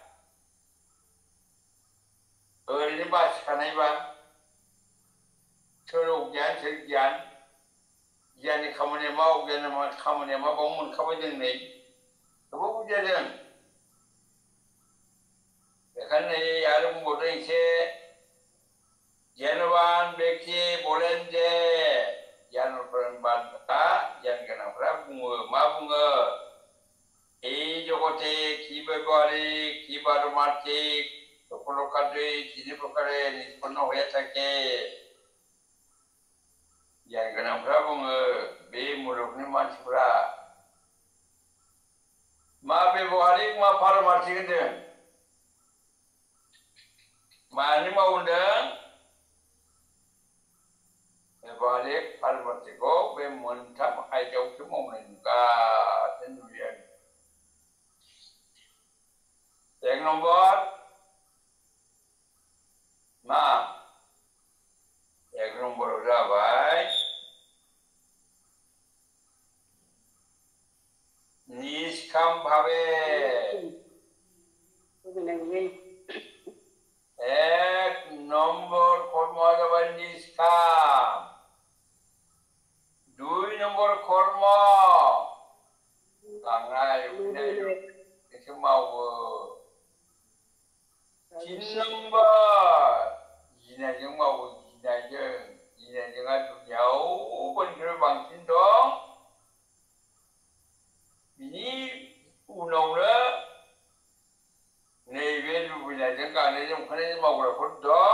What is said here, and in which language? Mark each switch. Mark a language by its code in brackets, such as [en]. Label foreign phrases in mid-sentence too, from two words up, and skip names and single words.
[brx] ओरैनो बासिखानायबा सोर अगियान सोर गियान, गियाननि खामानिया मा, अगियाननि खामानिया मा, बाव मोनखाबाय जों नै। थेवबो बुजिया जों। बेखायनो नै आरो बुंबावदों एसे, [bn] জ্ঞানবান ব্যক্তি বলেন যে জ্ঞান [brx] गोनांफ्रा बुङो, मा बुङो? [bn] এই জগতে কি ব্যবহারিক, কি পারমার্থিক সকল কার্যই তিনি প্রকারে নিষ্পন্ন হয়ে থাকে। [brx] জ্ঞান गोनांफ्रा बुङो, बे मुलुगनि मानसिफ्रा मा व्यवहारिक मा पारमार्थिक होनदों? मानि मावदों? व्यवहारिक पारमार्थिकखौ बे मोनथाम आयदायावसो मावनाय नुगासिनो नुयो। 1 नम्बर मा? 1 नम्बराव जाबाय निष्काम भावे। [bn] 1 নম্বর কর্ম [brx] যাবাय निष्काम। [bn] 2 নম্বর কর্ম [brx] गांनाय उखैनाय एसे मावो। [bn] 3 নম্বর [brx] गिनायजों मावो, गिनायजोंआ दुनियाव बयनिख्रुइ बांसिन दं। बिनि उनावनो नैबे लुबैनायजों गांनायजों उखैनायजों मावग्राफोर दं।